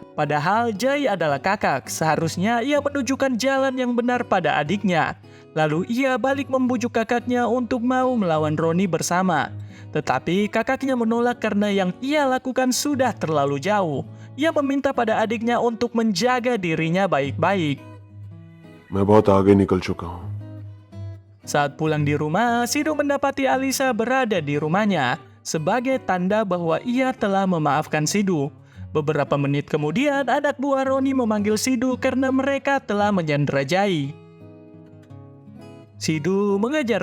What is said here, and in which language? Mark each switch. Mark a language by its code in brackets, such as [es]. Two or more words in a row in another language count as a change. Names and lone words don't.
[id] Padahal Jai adalah kakak, seharusnya ia menunjukkan jalan yang benar pada adiknya. Lalu ia balik membujuk kakaknya untuk mau melawan Roni bersama. Tetapi kakaknya menolak karena yang ia lakukan sudah terlalu jauh. Ia meminta pada adiknya untuk menjaga dirinya baik-baik. [hi] मैं बहुत आगे निकल चुका हूँ। [id] Saat pulang di rumah, Sidu mendapati Alisa berada di rumahnya sebagai tanda bahwa ia telah memaafkan Sidu. Beberapa menit kemudian, anak buah Roni memanggil Sidu karena mereka telah menyandera Jai. Sidu mengejar mereka.